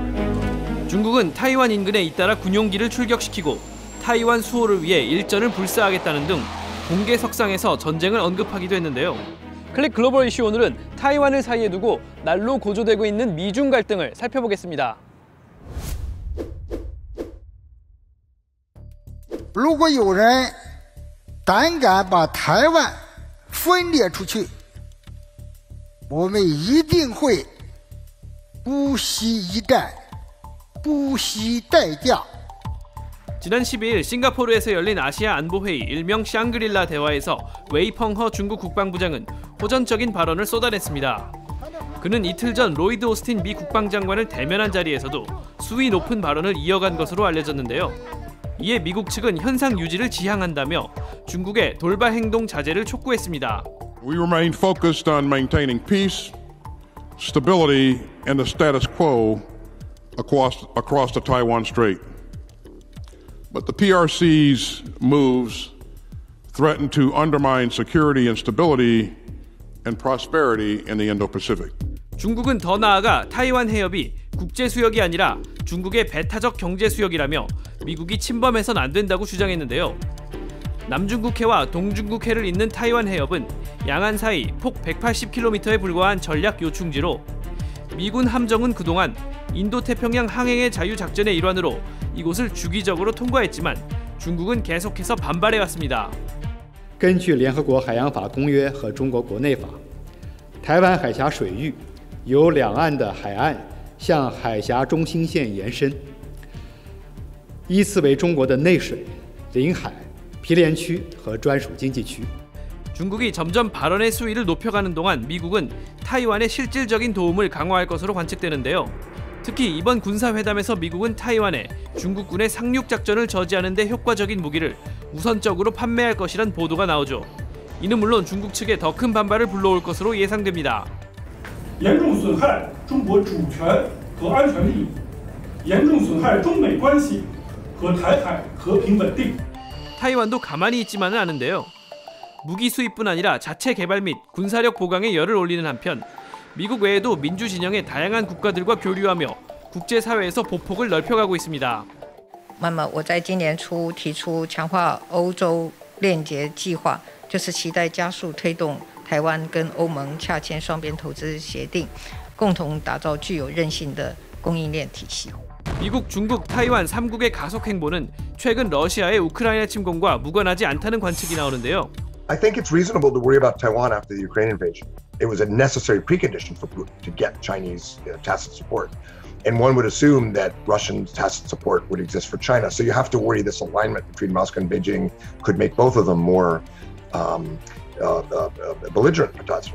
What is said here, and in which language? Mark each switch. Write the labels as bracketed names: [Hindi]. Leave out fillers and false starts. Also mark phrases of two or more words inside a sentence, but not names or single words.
[Korean] 중국은 타이완 인근에 잇따라 군용기를 출격시키고 타이완 수호를 위해 일전을 불사하겠다는 등 공개 석상에서 전쟁을 언급하기도 했는데요. 클릭 글로벌 이슈 오늘은 타이완을 사이에 두고 날로 고조되고 있는 미중 갈등을 살펴보겠습니다. [Chinese] 如果有人胆敢把台湾分裂出去，我们一定会不惜一战，不惜代价。 [Korean] 지난 12일 싱가포르에서 열린 아시아 안보회의 일명 샹그릴라 대화에서 웨이펑허 중국 국방부장은 호전적인 발언을 쏟아냈습니다. 그는 이틀 전 로이드 오스틴 미 국방장관을 대면한 자리에서도 수위 높은 발언을 이어간 것으로 알려졌는데요. 이에 미국 측은 현상 유지를 지향한다며 중국의 돌발 행동 자제를 촉구했습니다. [English] We remain focused on maintaining peace, stability, and the status quo across the Taiwan Strait. But the PRC's moves threaten to undermine security and stability and prosperity in the Indo-Pacific. [Korean] 중국은 더 나아가 타이완 해협이 국제 수역이 아니라 중국의 배타적 경제 수역이라며 미국이 침범해선 안 된다고 주장했는데요. 남중국해와 동중국해를 잇는 타이완 해협은 양안 사이 폭 180km에 불과한 전략 요충지로 미군 함정은 그동안 인도태평양 항행의 자유작전의 일환으로 이곳을 주기적으로 통과했지만 중국은 계속해서 반발해왔습니다. [Chinese] 根据联合国海洋法公约和中国国内法，台湾海峡水域由两岸的海岸向海峡中心线延伸，依次为中国的内水、领海、毗连区和专属经济区。 [Korean] 중국이 점점 발언의 수위를 높여가는 동안 미국은 타이완의 실질적인 도움을 강화할 것으로 관측되는데요. 특히 이번 군사회담에서 미국은 타이완에 중국군의 상륙작전을 저지하는 데 효과적인 무기를 우선적으로 판매할 것이란 보도가 나오죠. 이는 물론 중국 측에 더 큰 반발을 불러올 것으로 예상됩니다. [Chinese] 严重损害中国主权和安全利益，严重损害中美关系和台海和平稳定。 [Korean] 타이완도 가만히 있지만은 않은데요. 무기 수입뿐 아니라 자체 개발 및 군사력 보강에 열을 올리는 한편 미국 외에도 민주 진영의 다양한 국가들과 교류하며 국제사회에서 보폭을 넓혀가고 있습니다. [Chinese] 那么我在今年初提出强化欧洲链接计划，就是期待加速推动台湾跟欧盟洽签双边投资协定，共同打造具有韧性的供应链体系。 [Korean] 미국, 중국, 타이완 3국의 가속 행보는 최근 러시아의 우크라이나 침공과 무관하지 않다는 관측이 나오는데요. [English] I think it's reasonable to worry about Taiwan after the Ukraine invasion. It was a necessary precondition for Putin to get Chinese tacit support. And one would assume that Russian tacit support would exist for China. So you have to worry this alignment between Moscow and Beijing could make both of them more belligerent potentially.